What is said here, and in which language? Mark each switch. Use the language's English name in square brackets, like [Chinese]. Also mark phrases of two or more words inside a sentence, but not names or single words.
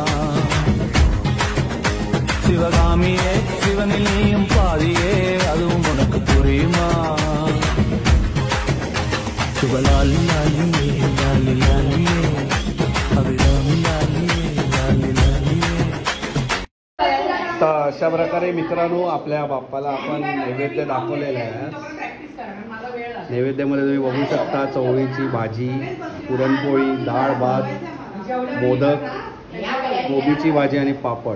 [Tamil] சிவகாமியே சிவனிலையும் பாதியே அதுவும் உனக்கு புரியுமா. சிவலாலி லாலியே லாலி லாலியே அபிராமி லாலியே லாலி லாலியே. [Marathi] तर अशा प्रकारे मित्रांनो आपल्या बाप्पाला आपण नैवेद्य दाखवलेला आहे. नैवेद्यामध्ये तुम्ही बघू शकता चवळीची भाजी, पुरणपोळी, डाळ भात, मोदक, कोबीची भाजी आणि पापड.